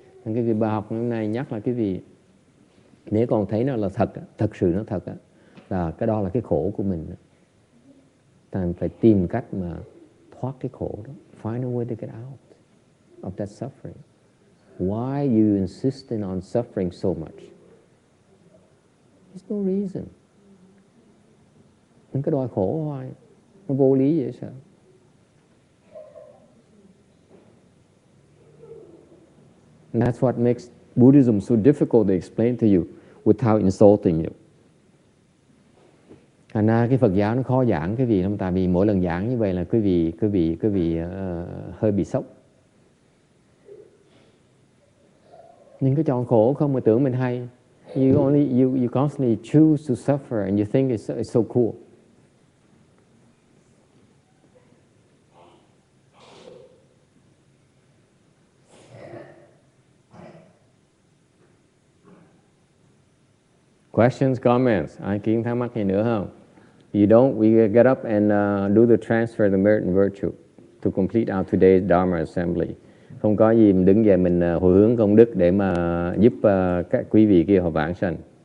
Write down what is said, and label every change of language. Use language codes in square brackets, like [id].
[vi] Nên cái việc bài học hôm nay nhắc là cái gì? Nếu còn thấy nó là thật sự nó thật, là cái đó là cái khổ của mình. Ta phải tìm cách mà thoát cái khổ đó. [en] Find a way to get out of that suffering. Why you insisting on suffering so much? There's no reason. [vi] Cái đòi khổ hoài, nó vô lý vậy sao? [en] And that's what makes Buddhism so difficult to explain to you without insulting you. [vi] Thành ra cái Phật giáo nó khó giảng cái gì lắm, tại vì mỗi lần giảng như vậy là quý vị hơi bị sốc. Nhưng cái chọn khổ không mà tưởng mình hay. [en] You constantly choose to suffer and you think it's so cool. Questions, comments? [vi] Ai kiến thắc mắc gì nữa không? [en] You don't, we get up and do the transfer of the merit and virtue to complete our today's Dharma assembly. [vi] Không có gì, mình đứng dậy mình hồi hướng công đức để mà giúp các quý vị kia họ vãng sanh.